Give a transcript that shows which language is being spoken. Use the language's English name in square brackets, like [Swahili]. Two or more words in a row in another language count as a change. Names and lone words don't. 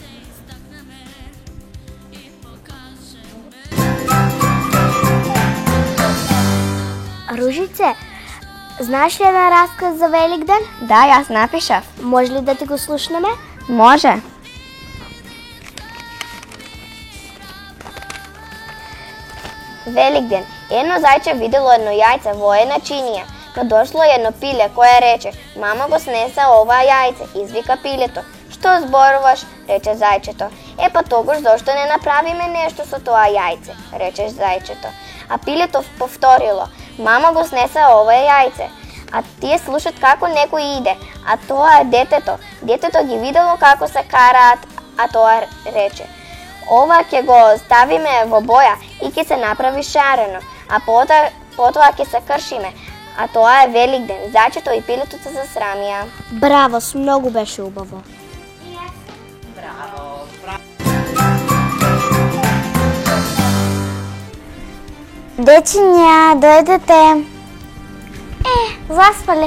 [Macedonian] Ружице, знаеш ли еден расказ за Великден? Да, јас напишав. Може ли да ти го слушнеме? Може. Великден. Едно зајче видело едно јајце во една чинија. Kad došlo jedno pile koje reče: "Mama go snesa ova jajce", izvika pileto: "Što zborovaš?" reče zajčeto. "E pa togož zašto ne napravime nešto sa toa jajce", reče zajčeto. A pileto povtorilo: "Mama go snesa ova jajce." A tije slušat kako neko ide, a toa je deteto. Deteto gi videlo kako se kara, a toa reče: "Ova ke go stavime v boja i ke se napravi šareno, a potom ke se kršime." A тоа е Великден. Зайчето и пилето се засрамија. Браво, многу беше убаво. Браво. Дечиња, дојдете. Заспале.